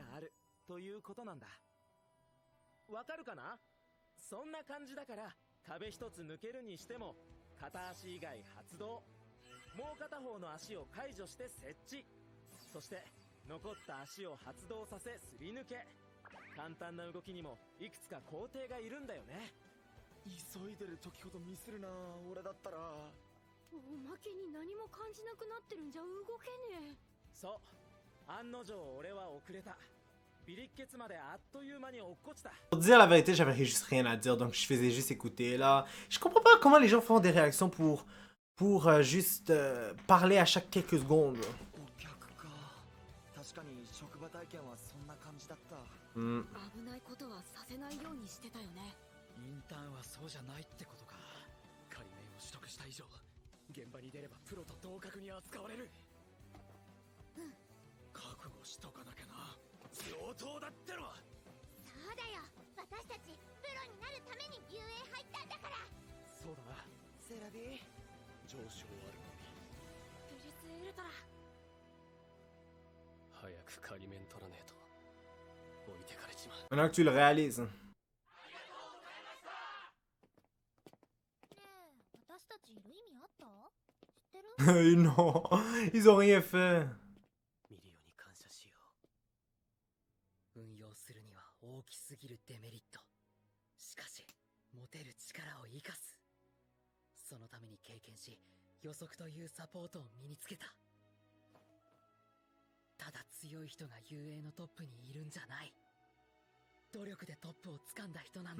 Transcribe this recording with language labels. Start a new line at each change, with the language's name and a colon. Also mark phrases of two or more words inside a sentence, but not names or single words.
Japanese: あるということなんだわかるかなそんな感じだから壁一つ抜けるにしても片足以外発動もう片方の足を解除して設置そして残った足を発動させすり抜け簡単な動きにもいくつか工程がいるんだよね急いでる時ほどミスるな俺だったらおまけに何も感じなくなってるんじゃ動けねえそう案の定俺は遅れたビリッケツまであっという間に落っこちた
French: Pour dire la vérité, j'avais juste rien à dire, donc je faisais juste écouter, là. Je comprends pas comment les gens font des réactions pour juste parler à chaque quelques secondes.
Japanese: お客か確かに職場体験はそんな感じだった危ないことはさせないようにしてたよねインターンはそうじゃないってことか仮面を取得した以上現場に出ればプロと同格に扱われる覚悟しとかなきゃな上等だってのそうだよ私たちプロになるために UA 入ったんだからそうだなセラビー上昇あるプリスウルトラ早く仮面取らねえと置いてかれちまう。
French: Maintenant que tu le réalises.
Japanese: ねえ私たちいる意味あった知ってる
French: Non, ils ont rien fait.
Japanese: ミリオに感謝しよ運用するには大きすぎるデメリットしかし持てる力を生かすそのために経験し予測というサポートを身につけたただ強い人が雄英のトップにいるんじゃない努力でトップを掴んだ人なんだ、